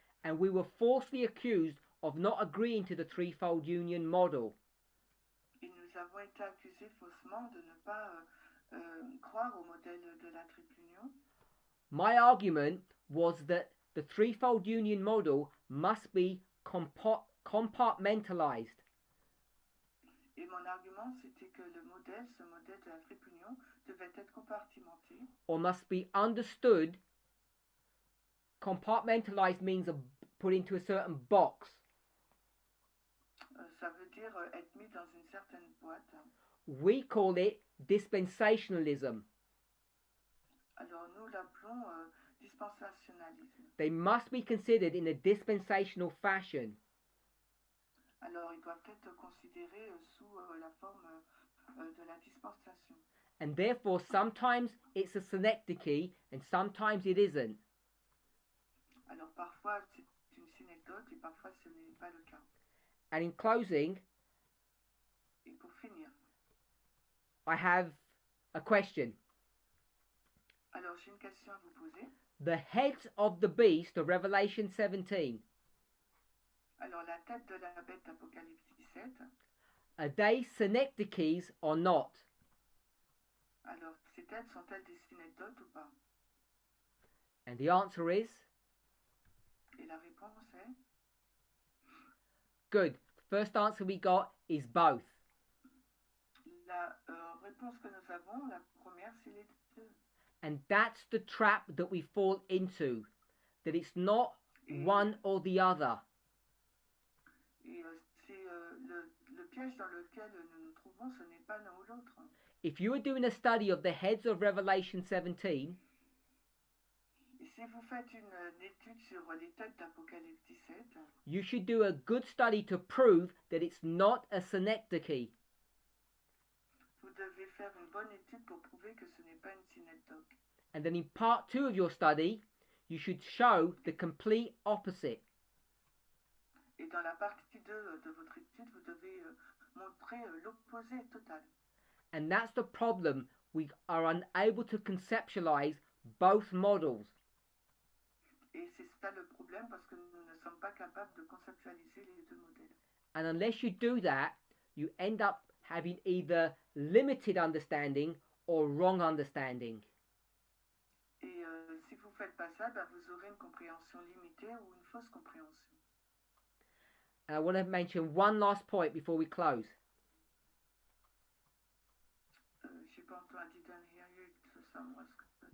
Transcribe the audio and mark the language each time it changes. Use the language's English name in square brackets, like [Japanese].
[English] And we were falsely accused of not agreeing to the threefold union model. [French] Et nous avons été accusés faussement de ne pas croire au modèle de la triple union. [English] My argument was that the threefold union model must be compartmentalized. [French] Et mon argument, c'était que ce modèle de la triple union, devait être compartimenté. [English] Or must be understood. Compartmentalized means put into a certain box. [French] Ça veut dire être mis dans une certaine boîte. [English] We call it dispensationalism. [French] Alors nous l'appelons dispensationalisme. [English] They must be considered in a dispensational fashion. [French] Alors ils doivent être considérés sous la forme de la dispensation. [English] And therefore sometimes it's a synecdoche and sometimes it isn't. [French] Alors parfois c'est une synecdoche et parfois ce n'est pas le cas. [English] And in closing, [French] et pour finir, [English] I have a question. [French] Alors j'ai une question à vous poser. [English] The heads of the beast of Revelation 17. [French] Alors la tête de la bête d'Apocalypse 17. [English] Are they synecdoches or not? [French] Alors ces têtes sont-elles des synecdoches ou pas? [English] And the answer is? [French] Et la réponse est? [English] Good. First answer we got is both. [French] La réponse que nous avons, la première, c'est les deux. [English] And that's the trap that we fall into. That it's not one or the other. [French] Et c'est le piège dans lequel nous nous trouvons, ce n'est pas l'un ou l'autre. [English] If you were doing a study of the heads of Revelation 17, [French] et si vous faites une étude sur les têtes d'Apocalypse 17, [English] you should do a good study to prove that it's not a synecdoche. [French] Vous devez faire une bonne étude pour prouver que ce n'est pas une synecdoche. [English] And then in part 2 of your study, you should show the complete opposite. [French] Et dans la partie 2 de votre étude, vous devez montrer l'opposé total. [English] And that's the problem. We are unable to conceptualize both models. [French] Et c'est ça le problème parce que nous ne sommes pas capables de conceptualiser les deux modèles. [English] And unless you do that, you end up having either limited understanding or wrong understanding. [French] Et si vous ne faites pas ça, ben vous aurez une compréhension limitée ou une fausse compréhension. [English] And I want to mention one last point before we close. [French] J'ai pas entendu, [English] I didn't hear you, so some was good.